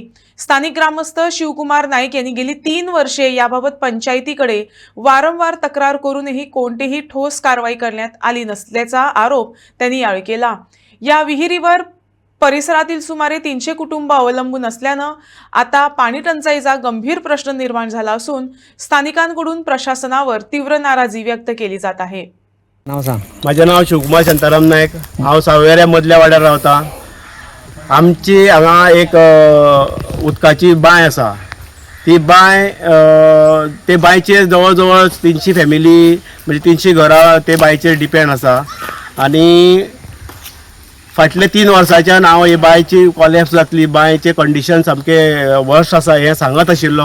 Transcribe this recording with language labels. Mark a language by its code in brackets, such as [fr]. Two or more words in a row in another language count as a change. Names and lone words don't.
[mr] स्थानिक ग्रामस्थ शिवकुमार नाईक यांनी गेली 3 वर्षे याबाबत पंचायतीकडे वारंवार तक्रार करूनही कोणतीही ठोस कारवाई करण्यात आली नसल्याचा आरोप त्यांनी यावेळी केला। या विहिरीवर परिसरातील सुमारे 300 कुटुंब अवलंबून असल्यानं आता पाणी टंचाईचा गंभीर प्रश्न निर्माण झाला असून स्थानिकांकडून प्रशासनावर तीव्र नाराजी व्यक्त केली जात आहे। नाव सांग। माझे नाव शिवकुमार शांताराम नायक। [kok] हांव सावयवेऱ्या मदल्या वाड्यार रावता। आमची हांगा एक उदकाची बांय आसा। ती बांय ते बांयचेर जवळ जवळ 300 फॅमिली म्हणजे 300 घरां ते बांयचेर डिपेंड आसा। आणि फाटले 3 वर्सांच्यान हांव ही बांयची कॉलॅप्स जातली, बांयचे कंडिशन सामके वर्स्ट आसा हे सांगत आशिल्लो।